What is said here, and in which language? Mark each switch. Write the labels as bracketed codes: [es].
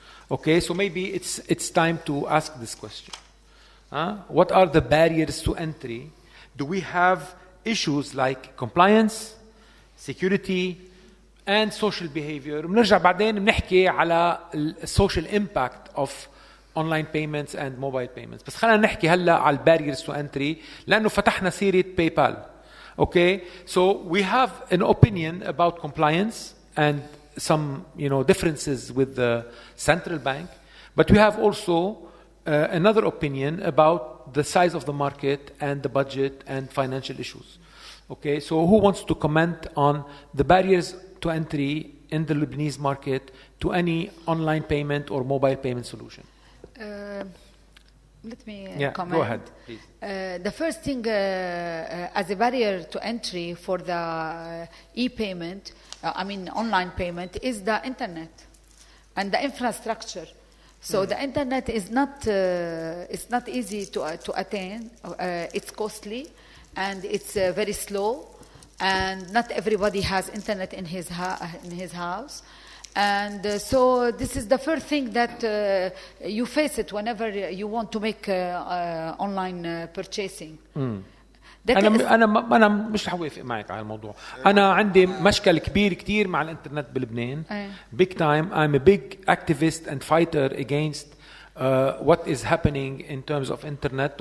[en] Okay, so maybe it's time to ask this question. What are the barriers to entry? Do we have issues like compliance, security, and social behavior? [ar] بنرجع بعدين بنحكي على [en] social impact of online payments and mobile payments. [ar] بس خلينا نحكي هلا على [en] barriers to entry [ar] لأنه فتحنا سيرة PayPal. [en] Okay, so we have an opinion about compliance and some differences with the central bank, but we have also another opinion about the size of the market and the budget and financial issues. Okay, so who wants to comment on the barriers to entry in the Lebanese market to any online payment or mobile payment solution? Let me comment. Go ahead, please. The first thing as a barrier to entry for the e-payment, online payment, is the internet and the infrastructure. So the internet is not it's not easy to attain. It's costly and it's very slow, and not everybody has internet in his house. And so this is the first thing that you face it whenever you want to make online purchasing. [ar] أنا مش هوافق معك على الموضوع. أنا عندي مشكل كبير كتير مع الإنترنت بلبنان. [en] Big time. I'm a big activist and fighter against what is happening in terms of internet.